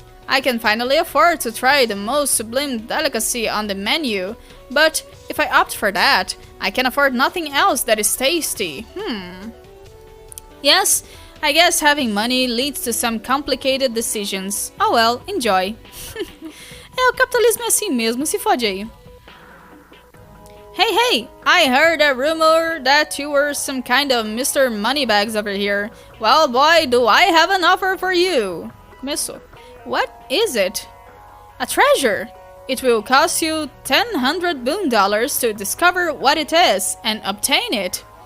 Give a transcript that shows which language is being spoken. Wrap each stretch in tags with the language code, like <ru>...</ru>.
<en>I can finally afford to try the most sublime delicacy on the menu, but if I opt for that, I can afford nothing else that is tasty. Yes, I guess having money leads to some complicated decisions. Oh well, enjoy.</en> <pt>O capitalismo é assim mesmo, se fode aí.</pt> <en>Hey, I heard a rumor that you were some kind of Mr. Moneybags over here. Well, boy, do I have an offer for you.</en> <pt>Começou.</pt> <en>What is it? A treasure. It will cost you $100 to discover what it is and obtain it.</en>